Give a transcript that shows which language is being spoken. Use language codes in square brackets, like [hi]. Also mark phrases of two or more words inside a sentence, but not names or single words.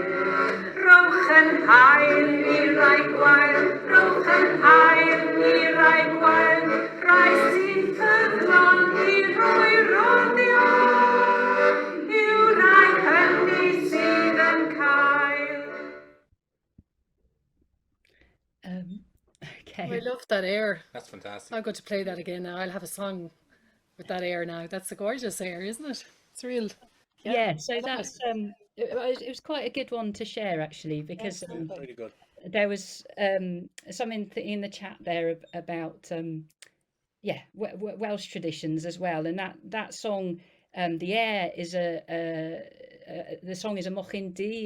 [cy] Rowch yn hael I rai gwael, rowch yn hael I rai gwael, rai sy'n ffyddlon I roi roddio. [en] Okay. I love that air. That's fantastic. I'm going to play that again now. I'll have a song with that air now. That's a gorgeous air, isn't it? It's real. Yeah, so that's it was quite a good one to share, actually, because Really good. there was something in the chat there about Welsh traditions as well, and that song, the air is the song is a Mochyn D.